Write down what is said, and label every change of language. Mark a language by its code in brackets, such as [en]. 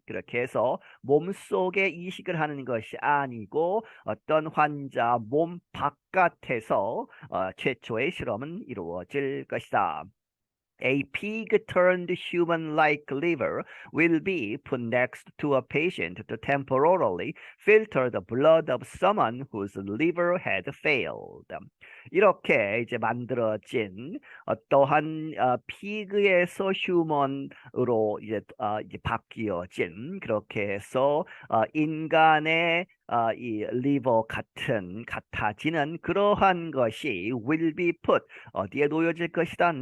[ko] 그렇게 해서 몸속에 이식을 하는 것이 아니고 어떤 환자 몸 바깥에서 최초의 실험은 이루어질 것이다. [en] A pig-turned human-like liver will be put next to a patient to temporarily filter the blood of someone whose liver had failed. [ko] 이렇게 이제 만들어진 어떠한 피그에서 휴먼으로 이제 바뀌어진 그렇게 해서 인간의 이 리버 같아지는 그러한 것이 [en] will be put [ko] 어디에 놓여질 것이다?